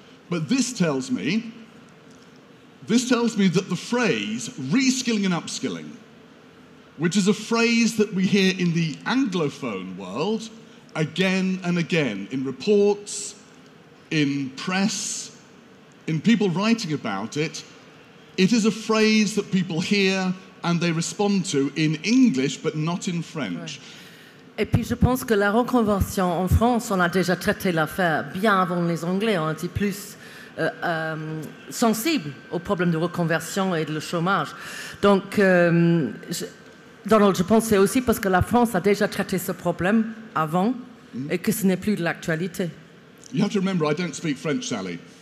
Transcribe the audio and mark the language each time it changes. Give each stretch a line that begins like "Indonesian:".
English: But this tells me that the phrase reskilling and upskilling, which is a phrase that we hear in the Anglophone world again and again in reports, in press, in people writing about it, it is a phrase that people hear and they respond to in English but not in French.
French: Et puis je pense que la reconversion en France, on a déjà traité l'affaire bien avant les Anglais, on était plus sensibles aux problèmes de reconversion et de chômage. Donc, Donald, je pense que c'est aussi parce que la France a déjà traité ce problème avant et que ce n'est plus de l'actualité.
English: You have to remember, I don't speak French, Sally.